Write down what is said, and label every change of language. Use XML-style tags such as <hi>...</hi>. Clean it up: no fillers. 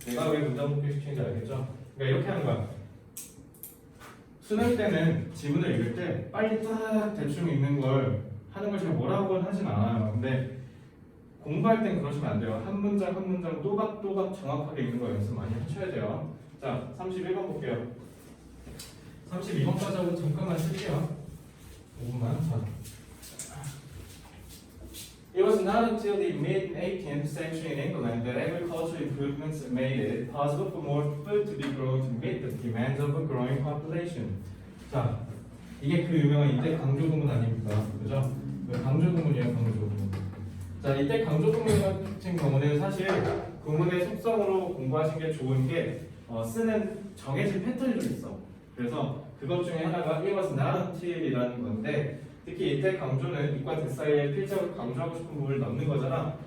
<ko>내가 왜 문장 복귀시키는지 알겠죠? 그러니까 이렇게 하는 거야. 수능 때는 지문을 읽을 때 빨리 딱 대충 읽는 걸 하는 걸 제가 뭐라고는 하진 않아요. 근데 공부할 땐 그러시면 안 돼요. 한 문장 한 문장 또박또박 정확하게 읽는 거 연습 많이 하셔야 돼요. 자, 31번 볼게요. 32번까지 하고 잠깐만 쓸게요. 5분만. 자.</ko> <en>It was not until the mid-18th century in England that agricultural improvements made it possible for more food to be grown to meet the demands of a growing population.</en> <ko>자, 이게 그 유명한 이때 강조구문 아닙니까? 그죠? 강조구문이에요, 강조구문. 자, 이때 강조구문 같은 경우는 사실 구문의 속성으로 공부하신 게 좋은 게 쓰는 정해진 패턴이 좀 있어. 그래서 그것 중에 하나가</ko> <en>it was not until</en> <ko>이라는 건데 특히 이때 강조는 이과 대 사이에 필적으로 강조하고 싶은 부분을 넣는 거잖아.</ko>